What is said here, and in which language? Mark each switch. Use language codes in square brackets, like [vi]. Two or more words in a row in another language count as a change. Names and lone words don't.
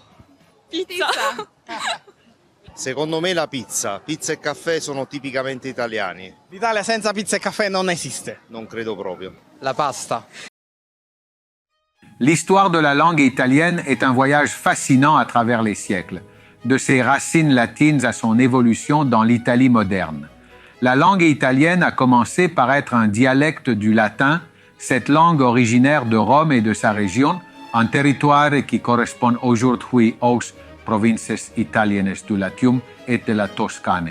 [it] Pizza. Secondo me la pizza. Pizza e caffè sono tipicamente italiani. L'Italia senza pizza e caffè non esiste. Non credo proprio. La pasta. [fr] L'histoire de la langue italienne est un voyage fascinant à travers les siècles, de ses racines latines à son évolution dans l'Italie moderne. La langue italienne a commencé par être un dialecte du latin, cette langue originaire de Rome et de sa région, un territoire qui correspond aujourd'hui aux provinces italiennes du Latium et de la Toscane.